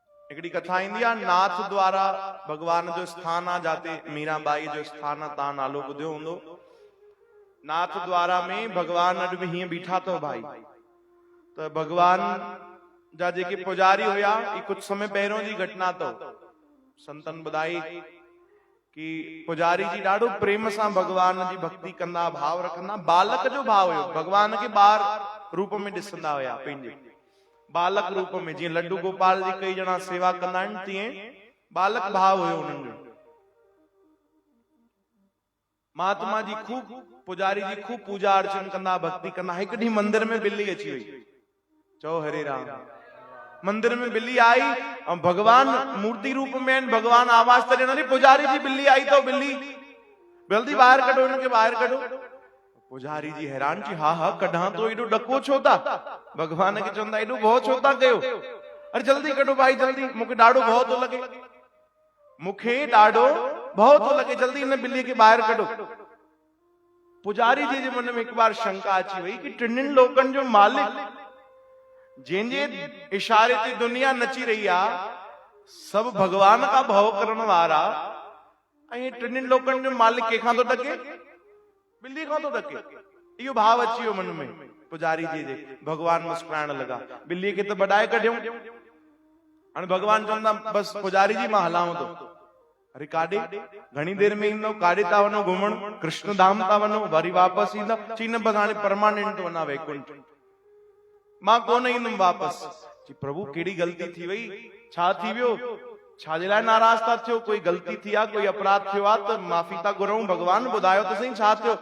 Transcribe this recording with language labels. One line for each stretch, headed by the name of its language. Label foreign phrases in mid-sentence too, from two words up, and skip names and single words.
Sindhi: हिकिड़ी कथा ईंदी आहे, नाथ द्वारा भगवान जो स्थान आ जाते मीराबाई जो स्थान आहे, तव्हां नालो ॿुधियो हूंदो। नाथ द्वारा में भगवान अॼु बि हीअं बीठा अथव भाई। त भगवान जा जेके पुजारी हुया, ये कुछ समय पहिरियों जी घटना अथव। संतन ॿुधाई कि पुजारी जी ॾाढो प्रेम सां भगवान जी भक्ति कंदा, भाव रखंदा। बालक जो भाव हुयो, भगवान खे ॿार रूप में ॾिसंदा हुया, पंहिंजे बालक रूप में। जीअं लड्डू गोपाल जी कई ॼणा सेवा कंदा आहिनि, तीअं बालक भाव हुयो उन्हनि जो। महात्मा जी खूब पुजारी जी खूब पूजा अर्चन कंदा, भक्ति कंदा। हिकु ॾींहुं मंदिर में बिल्ली अची वई। चओ हरे राम। मंदिर में बिल्ली आई और भगवान मूर्ति रूप में आहिनि। भगवान आवाज त ॾियनि, पुजारी जी बिल्ली आई तो बिल्ली जल्दी ॿाहिरि कढो, हिनखे ॿाहिरि कढो। पुजारी जी हैरान थी, हा हा कढां तो, एॾो डको छो था? भगवान खे चवंदा एॾो भउ छो था कयो? अरे जल्दी कढो भाई जल्दी, मूंखे ॾाढो भउ थो लॻे, मूंखे ॾाढो भउ थो लॻे, जल्दी हिन बिल्लीअ खे ॿाहिरि कढो। पुजारी जी जे मन में हिकु बार शंका अची वई कि टिनिनि लोकनि जो मालिक, जंहिंजे इशारे ते दुनिया नची रही आ, सभु भगवान का भउ करण वारा, ऐं टिनिनि लोकनि जो मालिक कंहिंखां थो डके? बिल्ली खां तो डके। इहो भाव अची वियो मन में पुजारी जी जे। भगवान मुस्कुराइण लगा, बिल्ली खे त बॾाए कढियो। हाणे भगवान चवंदा बस पुजारी जी मां हलांव तो। अरे काॾे? घणी देर में ईंदो? काॾे था वञो घुमण? कृष्ण धाम था वञो, वरी वापस ईंदा? चई न बस हाणे परमानेंट तो वञा वैकुंठ, मां कोन ईंदुमि वापस। चई प्रभु कहिड़ी ग़लती थी वई, छा थी वियो? छाजे लाइ नाराज था थियो? कोई ग़लती थी आ, कोई अपराध थियो आ त माफ़ी था घुरऊं। भगवान ॿुधायो त सही छा थियो?